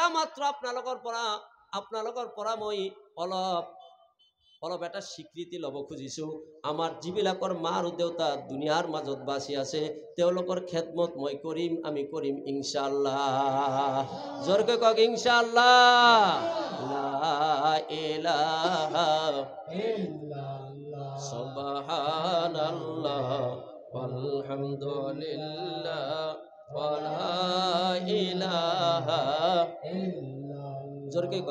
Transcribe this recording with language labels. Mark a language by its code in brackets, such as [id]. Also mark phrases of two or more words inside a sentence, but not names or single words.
[as] মাত্ৰ আপোনালোকৰ পৰা মই অলপ এটা স্বীকৃতি ল'ব খুজিছো আমাৰ যিবিলাকৰ মা আৰু দেউতা দুনিয়াৰ মাজত বাচি আছে তেওঁলোকৰ খেদমত মই কৰিম আমি কৰিম ইনশাআল্লাহ জোৰকে কক [ar] إن شاء الله لا إله إلا الله سبحان الله الحمد لله ولا إله [as] জোরকে